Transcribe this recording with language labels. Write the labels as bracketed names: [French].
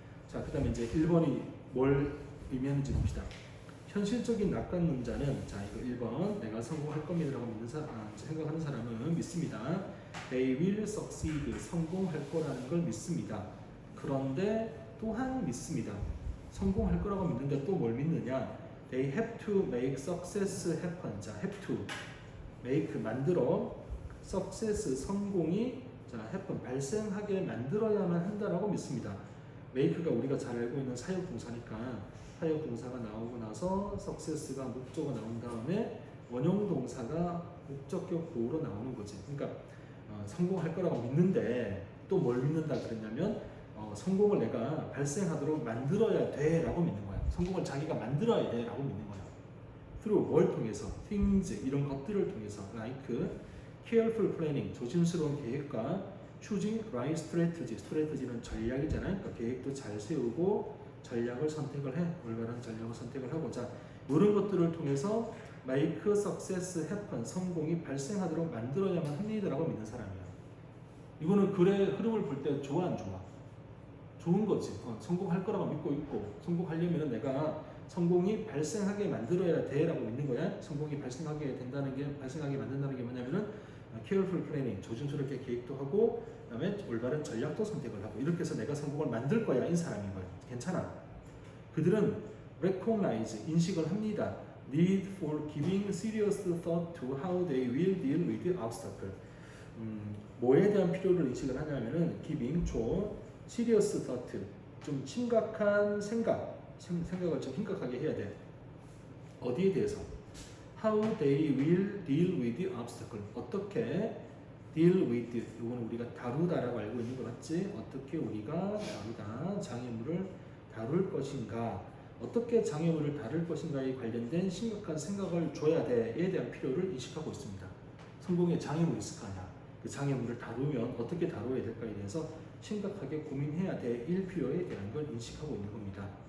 [Korean] 자, 그 다음에 이제 1번이 뭘 의미하는지 봅시다. 현실적인 낙관론자는, 자, 이거 1번, 내가 성공할 겁니다라고 생각하는 사람은 믿습니다. [English] They will succeed, [Korean] 성공할 거라는 걸 믿습니다. 그런데 또한 믿습니다. 성공할 거라고 믿는데 또 뭘 믿느냐? [English] They have to make success happen. [Korean] 자, have to make, 만들어, success, 성공이, 자, happen, 발생하게 만들어야만 한다라고 믿습니다. make가 우리가 잘 알고 있는 사역동사니까 사역동사가 나오고 나서 success가 목적어 나온 다음에 원형동사가 목적격 보호로 나오는 거지. 그러니까 성공할 거라고 믿는데 또 뭘 믿는다 그랬냐면 성공을 내가 발생하도록 만들어야 돼 라고 믿는 거야. 성공을 자기가 만들어야 돼 라고 믿는 거야. through 뭘 통해서? things, 이런 것들을 통해서. like [English] careful planning, [Korean] 조심스러운 계획과 [English] choosing right strategy, [Korean] strategy는 전략이잖아요. 그러니까 계획도 잘 세우고 전략을 선택을 해. 올바른 전략을 선택을 하고 자 이런 것들을 통해서 [English] make success happen, [Korean] 성공이 발생하도록 만들어야만 합니다라고 믿는 사람이야. 이거는 글의 흐름을 볼 때 좋아 안 좋아? 좋은 거지. 성공할 거라고 믿고 있고 성공하려면 내가 성공이 발생하게 만들어야 돼라고 믿는 거야. 성공이 발생하게 된다는 게 발생하게 만든다는 게 뭐냐면은 careful planning, 조심스럽게 계획도 하고 그다음에 올바른 전략도 선택을 하고 이렇게 해서 내가 성공을 만들 거야 이 사람인 거야. 괜찮아. 그들은 recognize, 인식을 합니다. [English] need for giving serious thought to how they will deal with the obstacle. [Korean] 뭐에 대한 필요를 인식을 하냐면은 giving, 줘, serious thought, 좀 심각한 생각을 좀 심각하게 해야 돼. 어디에 대해서? [English] How they will deal with the obstacle. [Korean] 어떻게 deal with, 이건 우리가 다루다라고 알고 있는 거 맞지? 어떻게 우리가 다루다, 장애물을 다룰 것인가, 어떻게 장애물을 다룰 것인가에 관련된 심각한 생각을 줘야 돼에 대한 필요를 인식하고 있습니다. 성공에 장애물이 있을 거 아니야. 그 장애물을 다루면 어떻게 다뤄야 될까에 대해서 심각하게 고민해야 될 필요에 대한 걸 인식하고 있는 겁니다.